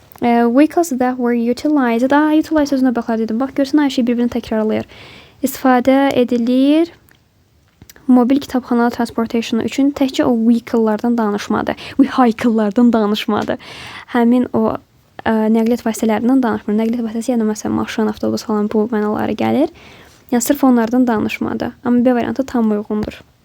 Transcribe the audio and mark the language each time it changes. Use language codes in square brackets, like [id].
[en] Vehicles that were utilized. [az] Utilize sözünə baxar dedim. Bax, görsən, hər şey bir-birini təkrarlayır. İstifadə edilir mobil kitabxana transportationu üçün təkcə o vehicle-lardan danışmadı. Vehicle-lardan danışmadı. Həmin o nəqliyyat vasitələrindən danışmır. Nəqliyyat vasitəsi, yəni məsələn, maşın, avtobus falan bu mənaları gəlir. Yəni sırf onlardan danışmadı. Amma B variantı tam uyğundur.